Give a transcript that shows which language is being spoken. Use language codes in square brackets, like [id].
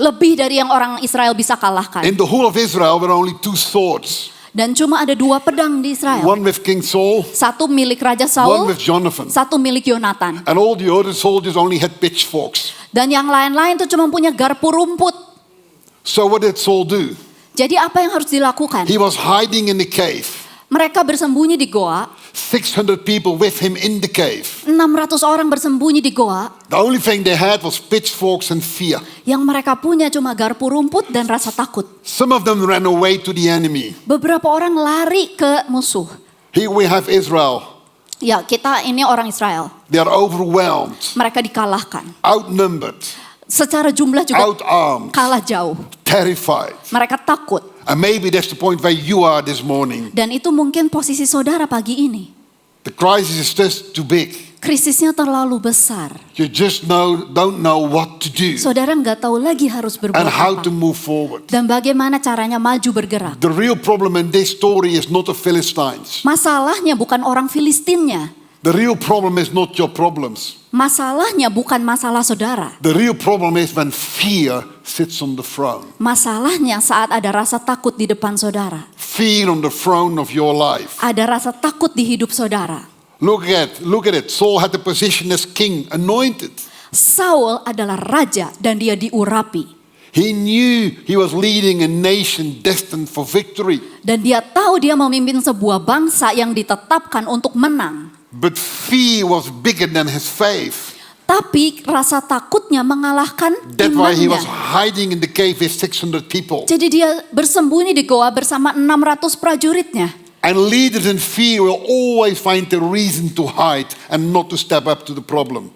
[id] Lebih dari yang orang Israel bisa kalahkan. [en] In the whole of Israel there were only 2 swords. [id] Dan cuma ada 2 pedang di Israel. [en] One with King Saul, [id] Satu milik Raja [en] one [id] Saul, [en] with Jonathan. [id] satu milik Yonatan. [en] And all the other soldiers only had pitchforks. [id] Dan yang lain-lain tuh cuma punya garpu rumput. [en] So what did Saul do? [id] Jadi apa yang harus dilakukan? [en] He was hiding in the cave. [id] Mereka bersembunyi di goa, [en] 600 people with him in the cave. [id] 600 orang bersembunyi di goa. [en] The only thing they had was pitchforks and fear. [id] Yang mereka punya cuma garpu rumput dan rasa takut. [en] Some of them ran away to the enemy. [id] Beberapa orang lari ke musuh. [en] Here we have Israel. [id] Ya, kita ini orang Israel. [en] They are overwhelmed, [id] Mereka dikalahkan. [en] outnumbered, [id] Secara jumlah juga [en] outarmed, [id] kalah jauh. [en] terrified. [id] Mereka takut. [en] And maybe that's the point where you are this morning. [id] Dan itu mungkin posisi saudara pagi ini. [en] The crisis is just too big. [id] Krisisnya terlalu besar. [en] You just don't know what to do [id] Saudara nggak tahu lagi harus berbuat [en] and how to [id] apa. [en] move forward. [id] Dan bagaimana caranya maju bergerak. [en] The real problem in this story is not the Philistines. [id] Masalahnya bukan orang Filistinnya. [en] The real problem is not your problems. [id] Masalahnya bukan masalah saudara. [en] The real problem is when fear sits on the throne. [id] Masalahnya saat ada rasa takut di depan saudara. [en] Fear on the throne of your life. [id] Ada rasa takut di hidup saudara. [en] Look at it. Saul had the position as king, anointed. [id] Saul adalah raja dan dia diurapi. [en] He knew he was leading a nation destined for victory. [id] Dan dia tahu dia memimpin sebuah bangsa yang ditetapkan untuk menang. [en] But fear was bigger than his faith. [id] Tapi rasa takutnya mengalahkan [en] That's why he was [id] imannya. [en] hiding in the cave with 600 people. [id] Jadi dia bersembunyi di goa bersama 600 prajuritnya. [en] And leaders in fear will always find a reason to hide and not to step up to the problem.